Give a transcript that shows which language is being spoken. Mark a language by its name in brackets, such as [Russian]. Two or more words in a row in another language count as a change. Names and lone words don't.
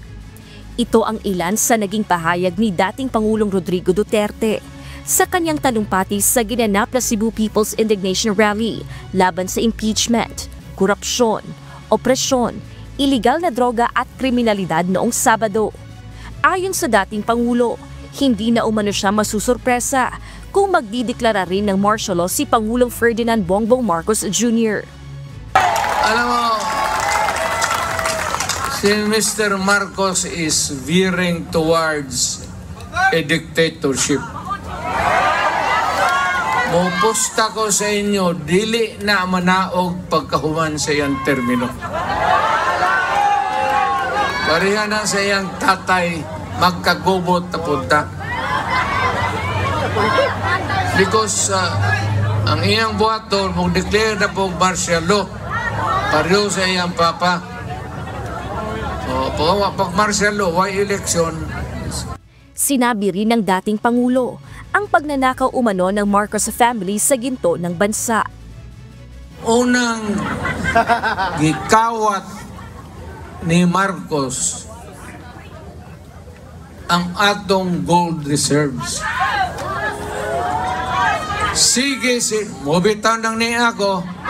[Filipino] Ito ang ilan sa naging pahayag ni dating Pangulong Rodrigo Duterte sa kanyang talumpati sa ginanap na Cebu People's Indignation Rally laban sa impeachment, korupsyon, opresyon, iligal na droga at kriminalidad noong Sabado. Ayon sa dating Pangulo, hindi na umano siya masusurpresa kung magdideklara rin ng martial law si Pangulong Ferdinand Bongbong Marcos Jr. Alam mo, si Mr. [English] Marcos is veering towards a dictatorship. [Cebuano] Mupusta ko sa inyo, dili na manaog pagkahuman sa iyang termino. Parihan na sa iyang tatay, magkagubot na punta. Because ang iyang buhaton, mag-declare na po [English] martial law, [Cebuano] pareho sa iyang papa. [English] So, pag martial law, why election? [Filipino] Sinabi rin ng dating Pangulo ang pagnanakaw umano ng Marcos family sa ginto ng bansa. [Cebuano] Unang gikawat ni Marcos ang atong [English] gold reserves. [Cebuano] Sige, mobitaw nang niya ako.